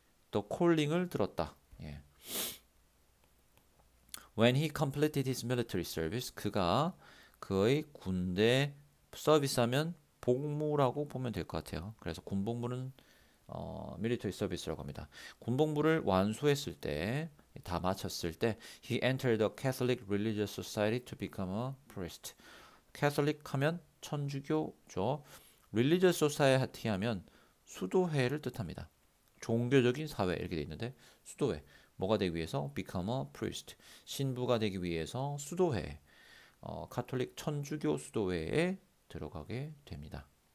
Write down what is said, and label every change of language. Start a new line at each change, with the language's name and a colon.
Korean: 더 콜링을 들었다. 예.
English: When he completed his military service,
Korean: 그가 그의 군대 서비스하면 복무라고 보면 될 것 같아요. 그래서 군복무는 military service라고 합니다. 군복무를 완수했을 때, 다 마쳤을 때,
English: he entered the Catholic Religious Society to become a priest. Catholic 하면
Korean: 천주교죠. Religious Society 하면 수도회를 뜻합니다. 종교적인 사회 이렇게 돼 있는데 수도회 뭐가 되기 위해서
English: become a priest
Korean: 신부가 되기 위해서 수도회 카톨릭 천주교 수도회에 들어가게 됩니다.